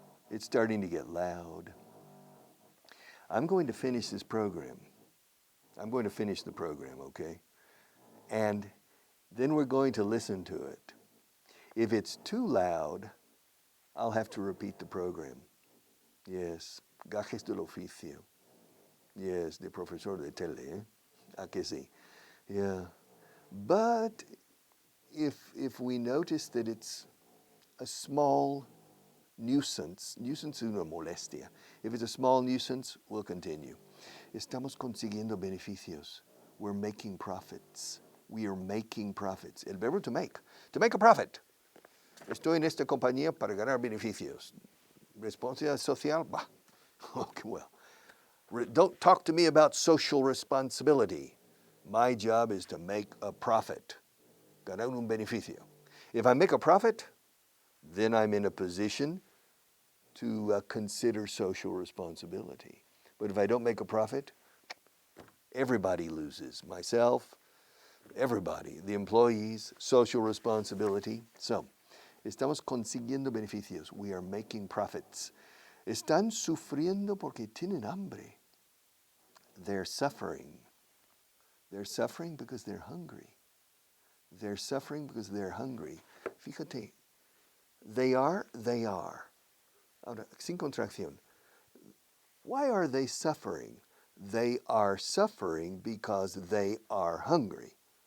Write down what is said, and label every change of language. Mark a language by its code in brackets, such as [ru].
[en] It's starting to get loud. I'm going to finish this program. I'm going to finish the program, okay? And then we're going to listen to it. If it's too loud, I'll have to repeat the program. [es] Yes, gajes del oficio. Yes, de profesor de tele, ¿eh? ¿A que sí? [en] Yeah. But if we notice that it's a small nuisance [es] es una molestia. [en] If it's a small nuisance, we'll continue. [es] Estamos consiguiendo beneficios. [en] We're making profits. We are making profits. [es] El verbo [en] to make a profit. [es] Estoy en esta compañía para ganar beneficios. Responsabilidad social? Bah. Okay, well. [en] Don't talk to me about social responsibility. My job is to make a profit. [es] Ganar un beneficio. [en] If I make a profit, then I'm in a position to consider social responsibility. But if I don't make a profit, everybody loses. Myself, everybody, the employees, social responsibility. So, [es] estamos consiguiendo beneficios. [en] We are making profits. [es] Están sufriendo porque tienen hambre. [en] They're suffering. They're suffering because they're hungry. They're suffering because they're hungry. [es] Fíjate, [en] they are. [es] Ahora, sin contracción. [en] Why are they suffering? They are suffering because they are hungry.